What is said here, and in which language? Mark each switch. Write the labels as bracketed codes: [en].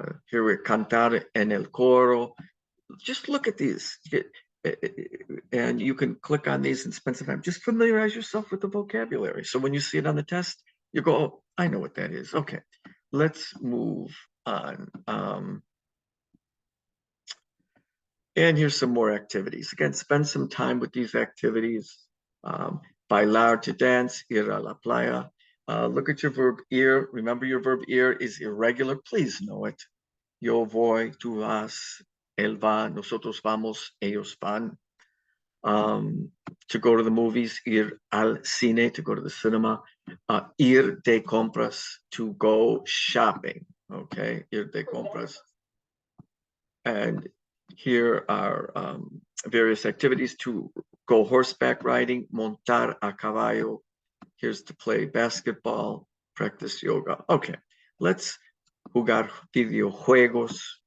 [en] Here we're [es] cantar en el coro. [en] Just look at these. And you can click on these and spend some time. Just familiarize yourself with the vocabulary. So when you see it on the test, you go, oh, I know what that is. Okay, let's move on. And here's some more activities. Again, spend some time with these activities. Bailar, to dance, [es] ir a la playa. [en] Look at your verb ir. Remember, your verb ir is irregular. Please know it. [es] Yo voy, tú vas, él va, nosotros vamos, ellos van. [en] To go to the movies, [es] ir al cine, [en] to go to the cinema. [es] Ir de compras, [en] to go shopping. [es] Okay, ir de compras. [en] And here are various activities: to go horseback riding, [es] montar a caballo. [en] Here's to play basketball, practice yoga. Okay, let's [es] jugar videojuegos.